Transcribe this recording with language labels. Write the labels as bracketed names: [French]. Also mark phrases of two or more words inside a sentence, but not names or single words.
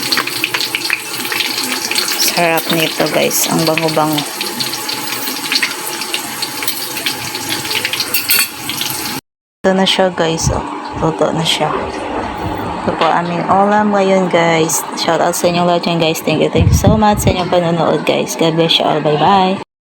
[Filipino] Sarap nito guys, ang bango-bango. Ito na siya guys, oh. Luto na siya. Ito po aming ulam ngayon guys. Shout out sa inyong lahat yan guys. [English] Thank you so much [Filipino] sa inyong panonood guys. [English] God bless you all. Bye bye.